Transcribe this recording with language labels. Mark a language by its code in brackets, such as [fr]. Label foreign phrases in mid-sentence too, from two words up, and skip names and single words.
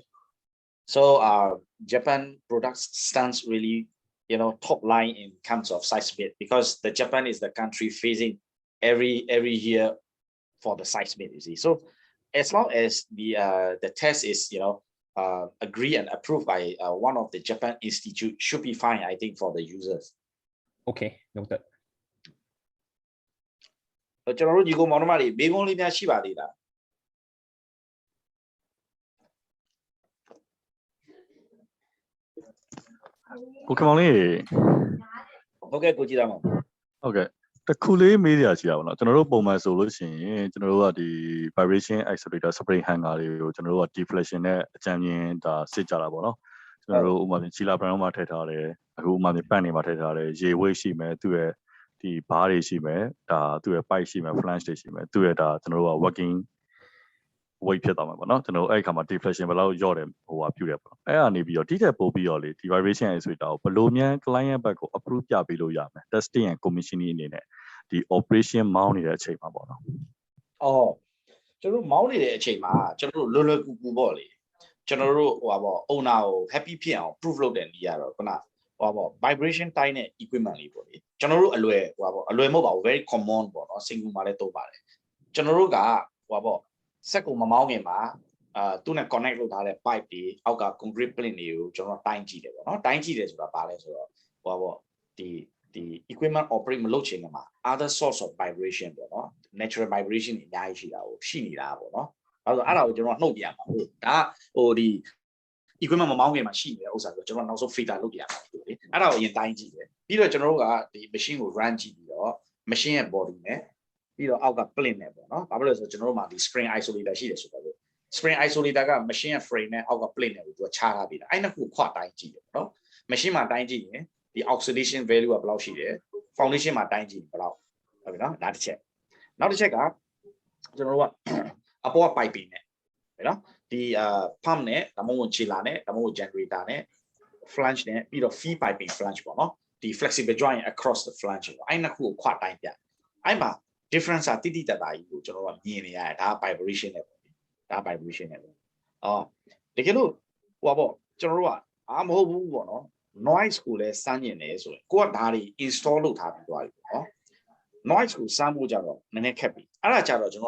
[en] So Japan products stands really top line in terms of seismic, because the Japan is the country facing every year for the seismic, you see. So as long as the test is agreed and approved by one of the Japan institute, should be fine, I think, for the users. Okay, noted. [my] ကျွန်တော်တို့ညီကိုမောင်နှမတွေမိကုန်းလေးများရှိပါသေးလား Okay မောင်လေး ဟုတ်ကဲ့ကိုကြည်သားမောင် ဟုတ်ကဲ့တခုလေးမေးစရာရှိတာပေါ့နော်ကျွန်တော်တို့ပုံမှန်ဆိုလို့ရှိရင်ကျွန်တော်တို့ကဒီ [en] vibration accelerator spring hanger [my] တွေကိုကျွန်တော်တို့က deflection နဲ့အကြံဉာဏ်ဒါစစ်ကြတာပေါ့နော်ကျွန်တော်တို့ဥပမာပြင်ချီလာပရန်မှာထည့်ထားတယ်အခုဥပမာပြင်ပတ်နေမှာထည့်ထားတယ်ရေဝိတ်ရှိမယ်သူ့ရဲ့ဒီဘားတွေရှိမယ်ဒါသူ့ရဲ့ pipe ရှိမယ် flange တွေရှိမယ်သူ့ရဲ့ဒါကျွန်တော်တို့က working weight ဖြစ်သွားမှာပေါ့နော်ကျွန်တော်အဲ့ခါမှာ deflection ဘယ်လောက်ရော့တယ်ဟိုဟာပြုတယ်ပေါ့အဲ့ကနေပြီးတော့ဒီတက်ပို့ပြီးတော့လေဒီ [en] vibration accelerator [my] ကိုဘယ်လိုမြန် client ဘက်ကို approve ပြပေးလို့ရမယ် [en] testing and commissioning [my] အနေနဲ့ဒီ operation မောင်းနေတဲ့အချိန်မှာပေါ့နော် အော်ကျွန်တော်မောင်းနေတဲ့အချိန်မှာကျွန်တော်တို့လွယ်ကူကူပေါ့လေကျွန်တော်တို့ဟိုပါပေါ့ owner ကို happy ဖြစ်အောင် proof လုပ်တဲ့နေရာတော့ခုနဟိုပါပေါ့ vibration တိုင်းတဲ့ equipment လေးပေါ့လေကျွန်တော်တို့အလွယ်ဟိုပါပေါ့အလွယ်မဟုတ်ပါဘူး [en] very common [my] ပေါ့နော် single မှာလည်းသုံးပါတယ်ကျွန်တော်တို့ကဟိုပါပေါ့စက်ကိုမမောင်းခင်မှာသူနဲ့ connect လုပ်ထားတဲ့ pipe တွေအောက်က concrete plate တွေကိုကျွန်တော်တိုင်းကြည့်တယ်ပေါ့နော်တိုင်းကြည့်တယ်ဆိုတာဘာလဲဆိုတော့ဟိုပါပေါ့ဒီ equipment operate မလုပ် ချင်မှာ [en] other source of vibration [my] ပေါ့နော် [en] natural vibration [my] တွေအများကြီးရှိတာကိုရှိနေတာပေါ့နော်အဲ့ဒါကိုကျွန်တော်နှုတ်ပြရမှာဟုတ်ဒါဟိုဒီ equipment မမောင်းခင်မှာရှိနေတဲ့ဥစ္စာဆိုကျွန်တော်နောက်ဆုံး filter လုပ်ပြရမှာဒီလေအဲ့ဒါကိုအရင်တိုင်းကြည့်တယ်ပြီးတော့ကျွန်တော်တို့ကဒီ machine ကို run ကြည့်ပြီးတော့ machine ရဲ့ body နဲ့ပြီးတော့အောက်က plate နဲ့ပေါ့နော်ဘာဖြစ်လို့လဲဆိုတော့ကျွန်တော်တို့မှာဒီ [en] spring isolator [my] ရှိ တယ်ဆိုတော့ [en] spring isolator [my] က machine ရဲ့ frame နဲ့အောက်က plate နဲ့ကိုသူကခြားထားပြီးတာအဲ့နှစ်ခုခွတိုင်းကြည့်တယ်နော် machine မှာတိုင်းကြည့်ရင်ဒီ [en] oxidation value [my] ကဘယ်လောက်ရှိတယ် foundation မှာတိုင်းကြည့်ဘယ်လောက်ဟုတ်ပြီနော်ဒါတစ်ချက်နောက်တစ်ချက်ကကျွန်တော်တို့ကအပေါ်က piping နဲ့နော်ဒီ pump နဲ့ဒါမှမဟုတ် chiller နဲ့ဒါမှမဟုတ် generator နဲ့ flange နဲ့ပြီးတော့ [en] feed piping flange [my] ပေါ့နော်ဒီ [en] flexible joint across the flange [my] ပေါ့အဲ့နှစ်ခုကိုခွတိုင်းပြအဲ့မှာ difference ကတိတိတတ်တာကြီးကို ကျွန်တော်တို့ကမြင်နေရတယ်ဒါ vibration နဲ့ပေါ့ဒါ vibration နဲ့ပေါ့အော်တကယ်လို့ဟိုပါပေါ့ကျွန်တော်တို့ကမဟုတ်ဘူးပေါ့နော် noise ကိုလည်းစမ်းကျင်တယ် ဆိုရင်ကိုကဒါတွေ install လုပ်ထားပြီးသွားပြီပေါ့နော် noise ကိုစမ်းဖို့ကြတော့နည်းနည်းခက်ပြီအဲ့ဒါကြတော့ကျွန်တော်